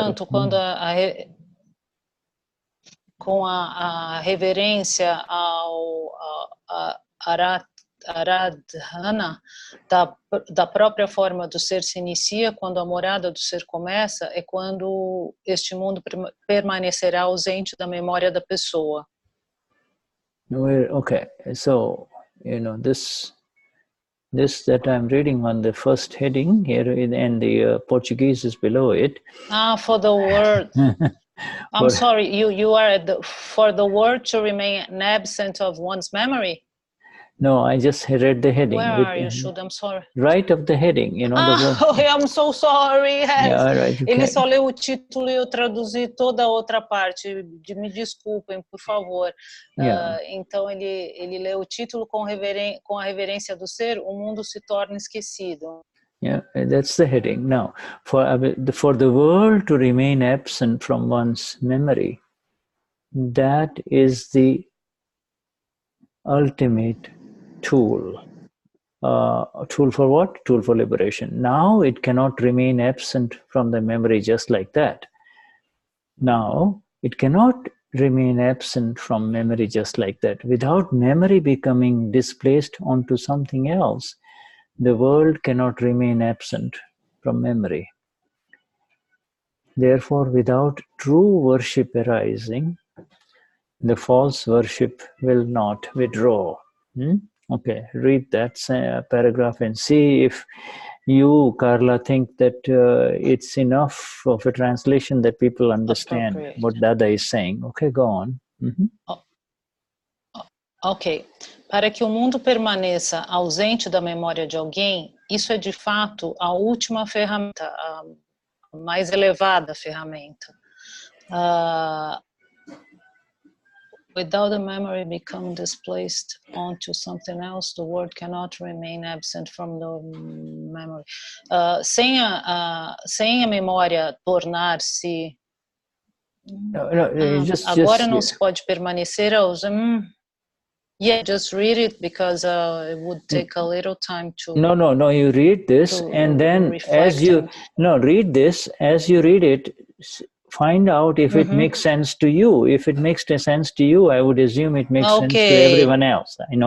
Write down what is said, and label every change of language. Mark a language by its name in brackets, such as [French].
[Portuguese] Portanto, quando com a reverência ao Aradhana da própria forma do ser se inicia, quando a morada do ser começa, é quando este mundo permanecerá ausente da memória da pessoa. [English] Okay, so this that I'm reading on the first heading here, and the Portuguese is below it. For the word. I'm sorry, you are for the word to remain absent of one's memory. No, I just read the heading. Where are you, Shuddha? I'm sorry. Right of the heading, the word. I'm so sorry. Yes. Yeah, right, okay. [Portuguese] Ele só leu o título e eu traduzi toda a outra parte. Me desculpem, por favor. [English] Yeah. [Portuguese] Então ele leu o título com a reverência do ser, o mundo se torna esquecido. [English] Yeah, that's the heading. Now, for the world to remain absent from one's memory, that is the ultimate tool. Tool for what? Tool for liberation. Now it cannot remain absent from the memory just like that. Now it cannot remain absent from memory just like that. Without memory becoming displaced onto something else, the world cannot remain absent from memory. Therefore, without true worship arising, the false worship will not withdraw. Okay, read that paragraph and see if you, Carla, think that it's enough of a translation that people understand what Dada is saying. Okay, go on. Ok. [Portuguese] Para que o mundo permaneça ausente da memória de alguém, isso é de fato a última ferramenta, a mais elevada ferramenta. [English] Without the memory become displaced onto something else, the word cannot remain absent from the memory. [Portuguese] Sem a memória tornar-se... agora não se pode permanecer ausente. [English] Yeah, just read it because it would take a little time to... No, you read this and then as you... No, read this, as you read it, find out if it makes sense to you. If it makes sense to you, I would assume it makes sense to everyone else.